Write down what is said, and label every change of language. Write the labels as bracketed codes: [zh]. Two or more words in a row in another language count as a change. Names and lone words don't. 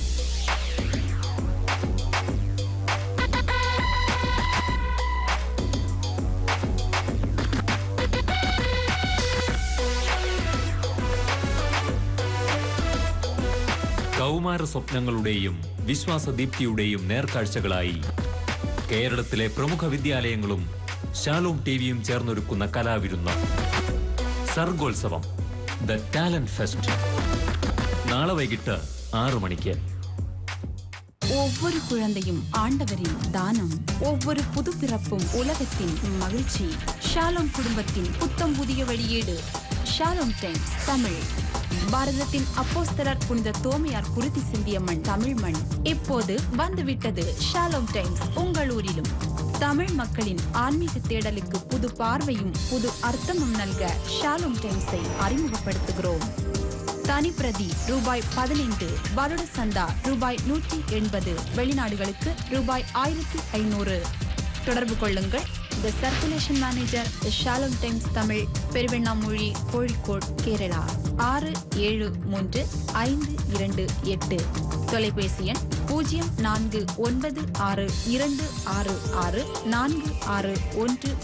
[ml] കൗമാര സ്വപ്നങ്ങളുടെയും വിശ്വാസദീപ്തിയുടെയും നേർക്കാഴ്ചകളായി കേരളത്തിലെ പ്രമുഖ വിദ്യാലയങ്ങളും ഷാലോം ടിവിയും ചേർന്നൊരുക്കുന്ന കലാവിരുന്ന് സർഗോത്സവം, ദ ടാലന്റ് ഫെസ്റ്റ്. നാളെ വൈകിട്ട് 6 മണിക്ക്. [ta] ஒவ்வொரு குழந்தையும் ஆண்டவரின் தானம், ஒவ்வொரு புதுப்பிறப்பும் உலகத்தின் மகிழ்ச்சி. ஷாலோம் குடும்பத்தின் புத்தம் புதிய வெளியீடு ஷாலோம் டைம்ஸ் தமிழ். பாரதத்தின் அப்போஸ்தலர் புனித தோமையார் குருதி சிந்திய மண் தமிழ் மண். இப்போது வந்துவிட்டது ஷாலோம் டைம்ஸ் உங்கள் ஊரிலும். தமிழ் மக்களின் ஆன்மீக தேடலுக்கு புது பார்வையும் புது அர்த்தமும் நல்க ஷாலோம் டைம்ஸை அறிமுகப்படுத்துகிறோம். தனிப்பிரதி ரூபாய் 15, வருட சந்தா ரூபாய் 180, வெளிநாடுகளுக்கு ரூபாய் 1500. தொடர்பு கொள்ளுங்கள் [en] The Circulation Manager, [ta] Shalom Times Tamil, Pervenamuri, Kozhikode, Kerala. 6735228. தொலைபேசி எண் 0496266461